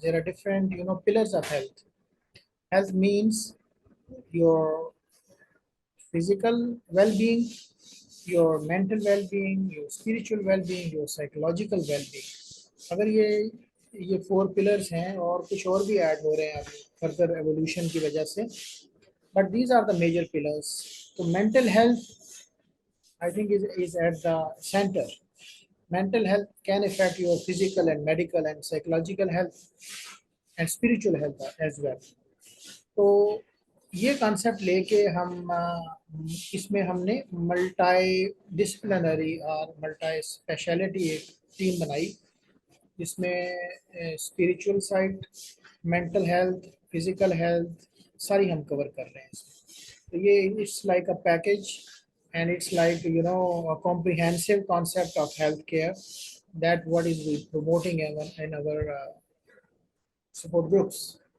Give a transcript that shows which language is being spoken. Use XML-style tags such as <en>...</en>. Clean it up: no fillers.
<en>There are different pillars of health. Health means your physical well-being, your mental well-being, your spiritual well-being, your psychological well-being।</en> <hi>अगर ये four pillars हैं और कुछ और भी add हो रहे हैं अभी फर्दर एवोल्यूशन की वजह से,</hi> <en>But these are the major pillars. तो mental health I think is at the center। Mental health can affect your physical and medical and psychological health and spiritual health as well।</en> <hi>तो ये concept लेके हम इसमें हमने multi disciplinary और multi speciality एक team बनाई, जिसमें spiritual side, mental health, physical health सारी हम कवर कर रहे हैं इसमें। तो ये</hi> <en>It's like a package and it's like, you know, a comprehensive concept of healthcare, that what is we promoting in our support groups.</en>